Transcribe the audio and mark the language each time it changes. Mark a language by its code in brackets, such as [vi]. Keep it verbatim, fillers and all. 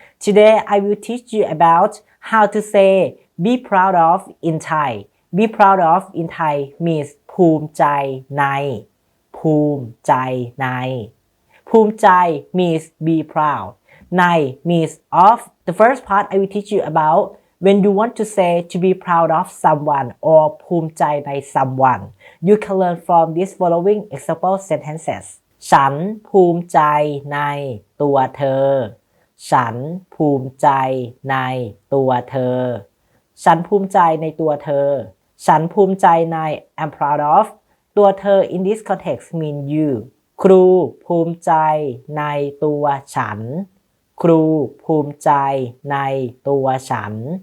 [en] Today I will teach you about how to say be proud of in Thai. Be proud of in Thai means ภูมิใจใน ภูมิใจใน ภูมิใจ means be proud. ใน means of. The first part I will teach you about when you want to say to be proud of someone or ภูมิใจใน someone. You can learn from these following example sentences. [th] ฉันภูมิใจในตัวเธอ ฉันภูมิใจในตัวเธอ ฉันภูมิใจในตัวเธอ ฉันภูมิใจใน [en] I'm proud of [th] ตัวเธอ [en] in this context mean you [th] ครูภูมิใจในตัวฉัน ครูภูมิใจในตัวฉัน